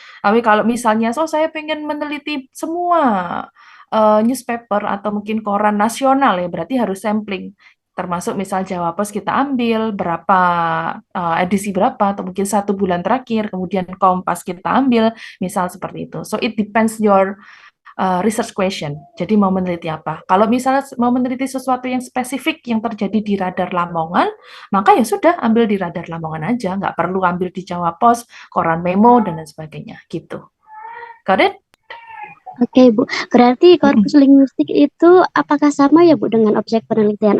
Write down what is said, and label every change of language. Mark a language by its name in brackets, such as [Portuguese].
[Indonesian] Tapi kalau misalnya, saya pengen meneliti semua newspaper atau mungkin koran nasional ya, berarti harus sampling. Termasuk misal Jawa Pos kita ambil berapa edisi berapa atau mungkin 1 bulan terakhir, kemudian Kompas kita ambil, misal seperti itu. [English] So it depends your research question. [Indonesian] Jadi mau meneliti apa? Kalau misalnya mau meneliti sesuatu yang spesifik yang terjadi di radar Lamongan, maka ya sudah ambil di radar Lamongan aja, nggak perlu ambil di Jawa Pos, koran Memo dan lain sebagainya gitu. [English] Got it? [Indonesian] Oke, Bu. Berarti korpus linguistik itu apakah sama ya, Bu, dengan objek penelitian?